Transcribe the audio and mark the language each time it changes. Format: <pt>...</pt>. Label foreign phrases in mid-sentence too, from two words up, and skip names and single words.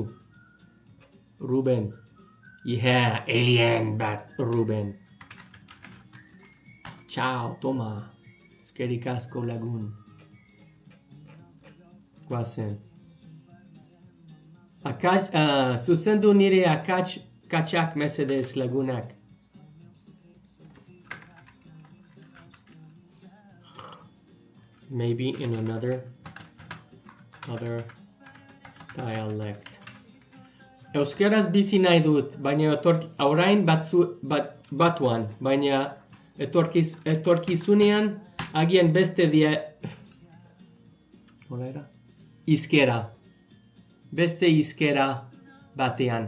<eu>Ruben. Yeah, alien bat, Ruben. Ciao, toma. Eskerik asko, lagun. Guazen. Zuzendu nire akatsak mesedez, lagunak.</eu> <en>Maybe in other dialect.</en> <eu>Euskeraz bizi nahi dut, baina orain batuan, baina etorkizunean agian beste Nola era? Hizkera. Beste hizkera batean.</eu>